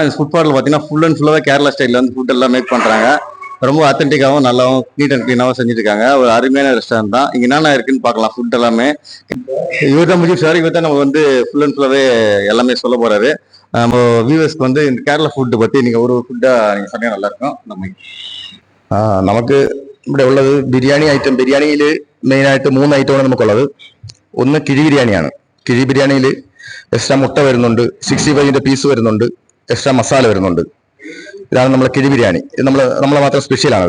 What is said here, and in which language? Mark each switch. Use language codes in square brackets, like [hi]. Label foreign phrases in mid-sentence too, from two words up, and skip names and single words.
[ta] இந்த ஃபுட் ஸ்பாட்டில் பார்த்தீங்கன்னா [en] full and fullஆகவே [ta] கேரளா ஸ்டைலில் வந்து ஃபுட் எல்லாம் மேக் பண்ணுறாங்க. ரொம்ப அத்தன்டிக்காகவும் நல்லாவும் [en] neat and cleanஆகவும் [ta] செஞ்சுட்டு இருக்காங்க. ஒரு அருமையான ரெஸ்டாரண்ட் தான். இங்கே என்னென்ன இருக்குன்னு பார்க்கலாம். ஃபுட் எல்லாமே இவர் தான் முஜீப் சார். இவர் தான் நம்ம வந்து [en] full and fullஆகவே [ta] எல்லாமே சொல்ல போகிறாரு. நம்ம வியூவர்ஸ்க்கு வந்து இந்த கேரளா ஃபுட்டு பற்றி நீங்கள் ஒரு ஃபுட்டாக நீங்கள் சொன்னால் நல்லாயிருக்கும். [ml] നമുക്ക് ഇവിടെ ഉള്ളത് ബിരിയാണി ഐറ്റം. ബിരിയാണിയിൽ മെയിനായിട്ട് 3 ഐറ്റമാണ് നമുക്കുള്ളത്. ഒന്ന് കിഴി ബിരിയാണിയാണ്. കിഴി ബിരിയാണിയിൽ എക്സ്ട്രാ മുട്ട വരുന്നുണ്ട്, 65 പീസ് വരുന്നുണ്ട്, എക്സ്ട്രാ മസാല വരുന്നുണ്ട്. ഇതാണ് നമ്മളെ കിഴി ബിരിയാണി. ഇത് നമ്മളെ മാത്രം സ്പെഷ്യലാണത്.